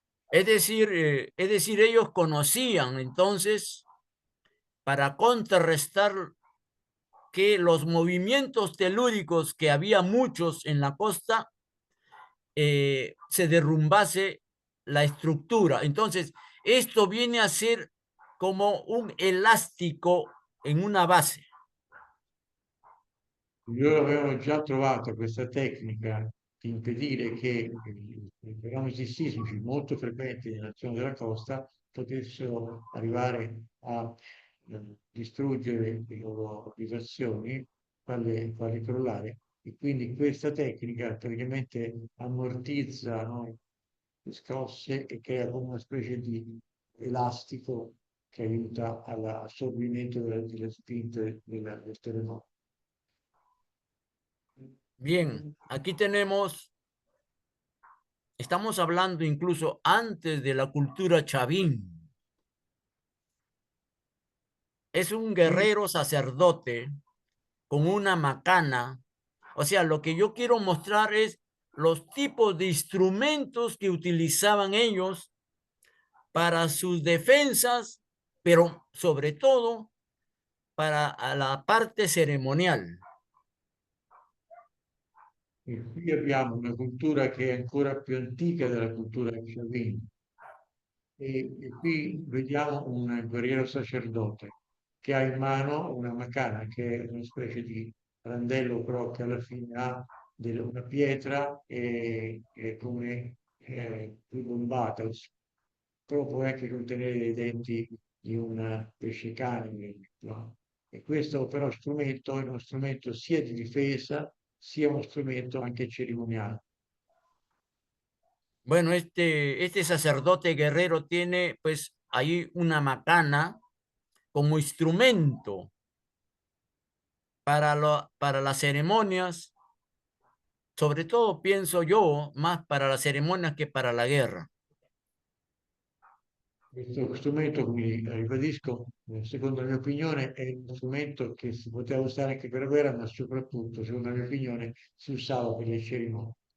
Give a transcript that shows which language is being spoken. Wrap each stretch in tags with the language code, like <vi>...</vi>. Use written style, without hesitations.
<es>Es decir, ellos conocían entonces para contrarrestar que los movimientos telúricos, que había muchos en la costa, se derrumbase la estructura. Entonces, esto viene a ser como un elástico en una base.</es> <it>Loro avevano già trovato questa tecnica di impedire che i fenomeni sismici molto frequenti nella zona della costa potessero arrivare a distruggere le loro abitazioni, farle crollare. E quindi questa tecnica praticamente ammortizza, no, le scosse e crea come una specie di elastico che aiuta all'assorbimento delle spinte del terremoto.</it> <es>Bien, aquí estamos hablando incluso antes de la cultura chavín. Es un guerrero sacerdote con una macana. O sea, lo que yo quiero mostrar es los tipos de instrumentos que utilizaban ellos para sus defensas, pero sobre todo para la parte ceremonial.</es> <it>E qui abbiamo una cultura che è ancora più antica della cultura sciavina. E qui vediamo un guerriero sacerdote che ha in mano una macana, che è una specie di randello, però che alla fine ha una pietra e come ribombata, però può anche contenere dei denti di un pesce cane. No? E questo però strumento è uno strumento sia di difesa sia uno strumento anche cerimoniale.</it> <es>Bueno, este sacerdote guerrero tiene pues ahí una macana como instrumento para las ceremonias, sobre todo pienso yo, más para las ceremonias que para la guerra.</es> <it>Questo strumento, come ribadisco, secondo la mia opinione, è uno strumento che si poteva usare anche per la guerra, ma soprattutto, secondo la mia opinione, si usava per le cerimonie.</it>